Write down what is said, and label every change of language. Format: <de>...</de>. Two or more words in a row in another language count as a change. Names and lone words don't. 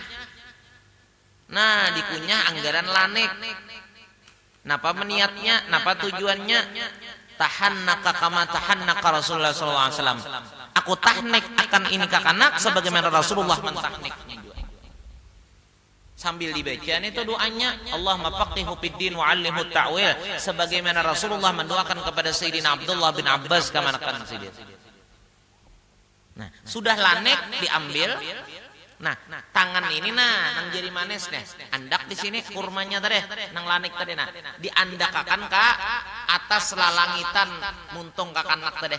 <bjn>Nah dikunyah anggaran lanek. Napa meniatnya, napa tujuannya?</bjn> <ar>Tahannaka kama tahannaka Rasulullah SAW.</ar> <bjn>Aku tahnik akan ini kakanak sebagaimana Rasulullah mentahniknya. Sambil dibaca itu doanya,</bjn> <ar>Allahumma faqihu fiddin wa 'allimhu ta'wil,</ar> <bjn>sebagaimana Rasulullah mendoakan kepada Sayyidina Abdullah bin Abbas kamanakan sidin. Nah, sudah lanek diambil. Nah, tangan ini nang jari manis nih. Andak di sini kurmanya tadi, nang lanek tadi nah. Diandakakan ke atas lalangitan muntung kakanak tadi.</bjn>